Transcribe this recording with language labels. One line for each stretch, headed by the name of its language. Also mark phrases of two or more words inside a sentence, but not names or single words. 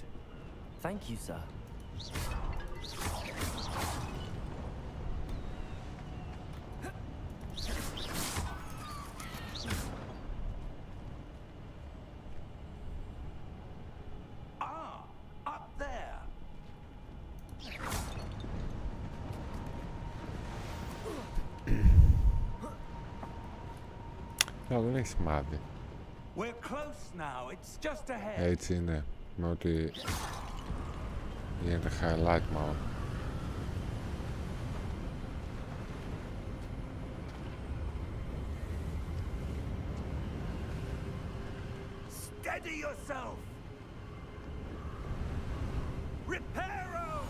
English: Thank you, sir. Ah, up there.
Greek: Δεν έχει σημάδι.
English: We're close now. It's just ahead.
Greek: Έτσι είναι. Με ότι γίνεται highlight μάλλον.
English: Steady yourself. Reparo!